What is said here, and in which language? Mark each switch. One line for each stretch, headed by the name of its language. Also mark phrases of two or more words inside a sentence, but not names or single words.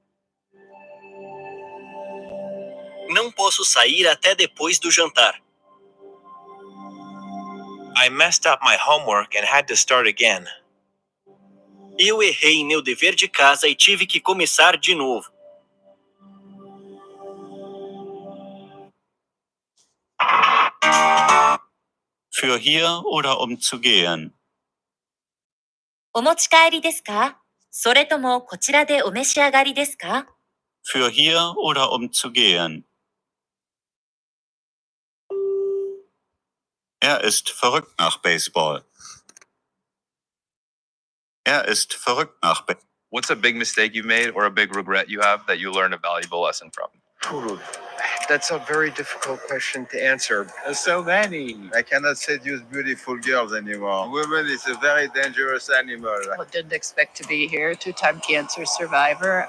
Portuguese: Não posso sair até depois do jantar.
English: I messed up my homework and had to start again.
Portuguese: Eu errei meu dever de casa e tive que começar de novo.
German: Für hier oder zu gehen?
Japanese: お持ち帰りですか？それともこちらでお召し上がりですか？
German: Für hier oder zu gehen? Er ist verrückt nach Baseball. Er ist verrückt nach Baseball.
English: What's a big mistake you've made or a big regret you have that you learned a valuable lesson from? That's a very difficult question to answer. So many. I cannot seduce beautiful girls anymore. Women is a very dangerous animal. I didn't expect to be here. Two-time cancer survivor.